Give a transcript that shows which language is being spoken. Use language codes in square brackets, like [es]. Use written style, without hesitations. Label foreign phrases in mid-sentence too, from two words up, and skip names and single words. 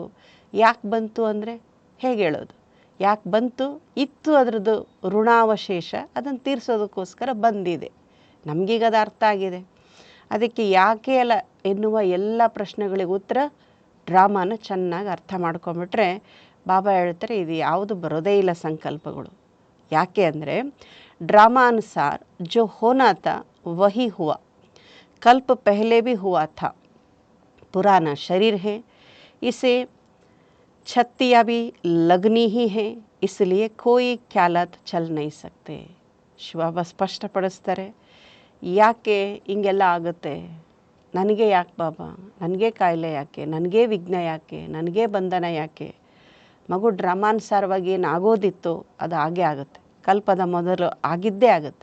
[kn] ಯಾಕೆ ಬಂತು ಅಂದರೆ ಹೇಗೆ ಹೇಳೋದು, ಯಾಕೆ ಬಂತು, ಇತ್ತು ಅದರದ್ದು ಋಣಾವಶೇಷ, ಅದನ್ನು ತೀರಿಸೋದಕ್ಕೋಸ್ಕರ ಬಂದಿದೆ. ನಮಗೀಗ ಅದು ಅರ್ಥ ಆಗಿದೆ. ಅದಕ್ಕೆ ಯಾಕೆ ಅಲ್ಲ ಎನ್ನುವ ಎಲ್ಲ ಪ್ರಶ್ನೆಗಳಿಗೆ ಉತ್ತರ ಡ್ರಾಮಾನ ಚೆನ್ನಾಗಿ ಅರ್ಥ ಮಾಡ್ಕೊಂಬಿಟ್ರೆ ಬಾಬಾ ಹೇಳ್ತಾರೆ, ಇದು ಯಾವುದು ಬರೋದೇ ಇಲ್ಲ ಸಂಕಲ್ಪಗಳು. ಯಾಕೆ ಅಂದರೆ ಡ್ರಾಮಾ ಅನುಸಾರ [hi] जो होना था वही हुआ, कल्प पहले भी हुआ था, पुराना शरीर है, इसे छत्तियाँ भी लगनी ही है, इसलिए कोई ख्यालात चल नहीं सकते. [kn] ಶಿವಬಾಬಾ ಸ್ಪಷ್ಟಪಡಿಸ್ತಾರೆ, ಯಾಕೆ ಹಿಂಗೆಲ್ಲ ಆಗುತ್ತೆ, ನನಗೆ ಯಾಕೆ ಬಾಬಾ, ನನಗೆ ಕಾಯಿಲೆ ಯಾಕೆ, ನನಗೆ ವಿಘ್ನ ಯಾಕೆ, ನನಗೆ ಬಂಧನ ಯಾಕೆ? ಮಗು ಡ್ರಾಮಾನುಸಾರವಾಗಿ ಏನು ಆಗೋದಿತ್ತು ಅದು ಹಾಗೇ ಆಗುತ್ತೆ. ಕಲ್ಪದ ಮೊದಲು ಆಗಿದ್ದೇ ಆಗುತ್ತೆ.